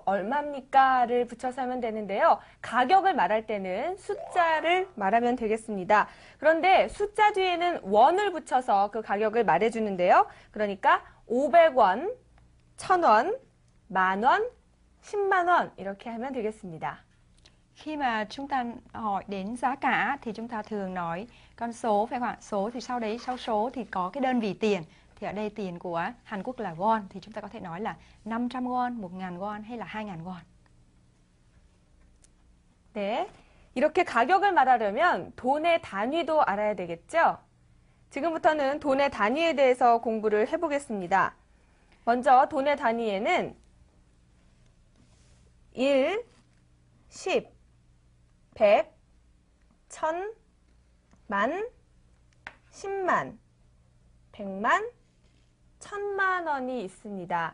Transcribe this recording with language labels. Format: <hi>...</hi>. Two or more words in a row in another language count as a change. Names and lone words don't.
<ko>얼마입니까?를 붙여서 하면 되는데요. 가격을 말할 때는 숫자를 말하면 되겠습니다. 그런데 숫자 뒤에는 원을 붙여서 그 가격을 말해주는데요. 그러니까 500원, 1000원, 만원, 10만원 이렇게 하면 되겠습니다.</ko> <vi>Khi mà chúng ta hỏi đến giá cả thì chúng ta thường nói con số, phải không ạ? Số thì sau đấy, sau số thì có cái đơn vị tiền. Thì ở đây tiền của Hàn Quốc là won thì chúng ta có thể nói là 500 won, 1.000 won hay là 2.000 won.</vi> <ko>네, 이렇게 가격을 말하려면 돈의 단위도 알아야 되겠죠? 지금부터는 돈의 단위에 대해서 공부를 해보겠습니다. 먼저 돈의 단위에는 1, 10, 100, 1000, 만, 10만, 100만, 1000만 원이 있습니다.</ko>